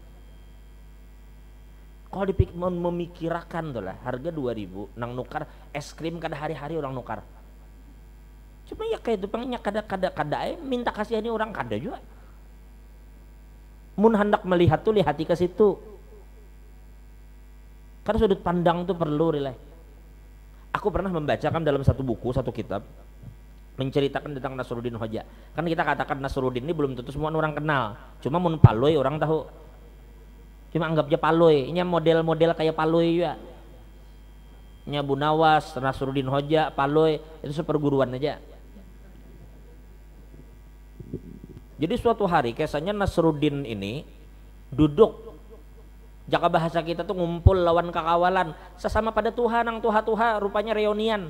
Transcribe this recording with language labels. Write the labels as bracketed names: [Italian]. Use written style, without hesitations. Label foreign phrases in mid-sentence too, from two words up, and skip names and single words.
[Banjar] Kalau memikirkan tuh lah harga 2000 nang nukar es krim kada hari-hari orang nukar. Cuma ya kayak itu pengennya kada minta kasihani orang kada juga. Mun hendak melihat tuh lihati ke situ. [Indonesian] Karena sudut pandang tuh perlu relay. Aku pernah membacakan dalam satu buku, satu kitab menceritakan tentang Nasruddin Hoja. Kan kita katakan Nasruddin ini belum tentu semua orang kenal. [Banjar] Cuma mun Paloi orang tahu. [Indonesian] Cuma anggap aja Paloi, ini model-model kayak Paloi juga. [Banjar] Nya Bu Nawas, Nasruddin Hoja, Paloi itu seperguruan aja. Jadi suatu hari kisahnya Nasruddin ini duduk jaka bahasa kita tuh ngumpul lawan kakawalan sesama pada Tuhan nang tuha-tuha rupanya reunian.